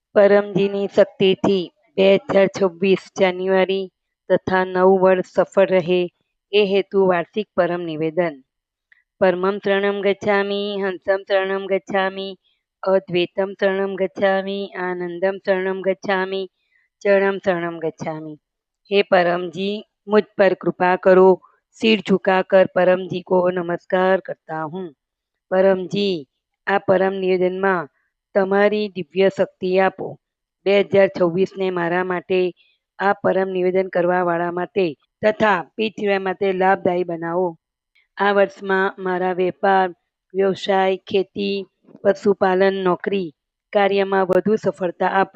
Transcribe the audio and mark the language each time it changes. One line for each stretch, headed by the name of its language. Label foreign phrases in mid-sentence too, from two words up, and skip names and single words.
Gujarati: પરમજીની શક્તિથી 2026 જાન્યુઆરી તથા નવું વર્ષ સફળ રહે એ હેતુ વાર્ષિક પરમ નિવેદન.
Sanskrit: परमं शरणं गच्छामि, हंसं शरणं गच्छामि, अद्वैतं शरणं गच्छामि, आनंदं शरणं गच्छामि, चरणं शरणं गच्छामि।
Hindi: हे परम जी, मुझ पर कृपा करो। सिर झुकाकर परम जी को नमस्कार करता हूँ। परम जी,
Gujarati: આ પરમ નિવેદનમાં તમારી દિવ્ય શક્તિ આપો. 2026ને મારા માટે, આ પરમ નિવેદન કરવાવાળા માટે તથા પૃથ્વી માટે લાભદાયી બનાવો. આ વર્ષમાં મારા વેપાર, વ્યવસાય, ખેતી, પશુપાલન, નોકરી, કાર્યમાં વધુ સફળતા આપો.